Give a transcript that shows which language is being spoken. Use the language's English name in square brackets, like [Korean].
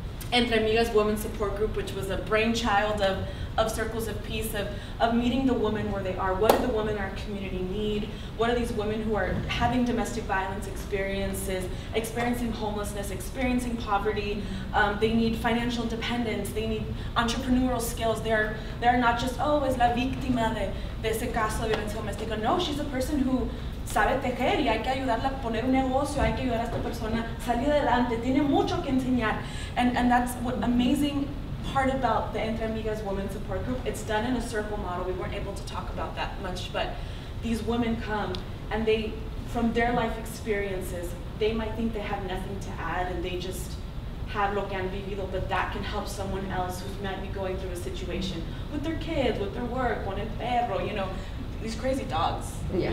[English] Entre Amigas Women's Support Group, which was a brainchild of Circles of Peace, of meeting the women where they are. What do the women in our community need? What are these women who are having domestic violence experiences, experiencing homelessness, experiencing poverty? They need financial independence. They need entrepreneurial skills. They're not just, oh, [Spanish] es la víctima de ese caso de violencia doméstica. [English] No, she's a person who [Spanish] sabe tejer y hay que ayudarla a poner un negocio, hay que ayudar a esta persona a salir adelante, tiene mucho que enseñar. [English] And that's what amazing part about the Entre Amigas Women's Support Group. It's done in a circle model. We weren't able to talk about that much, but these women come and they, from their life experiences, they might think they have nothing to add and they just have [Spanish] lo que han vivido, [English] but that can help someone else who might be going through a situation with their kids, with their work, [Spanish] con el perro, [English] you know, these crazy dogs, yeah.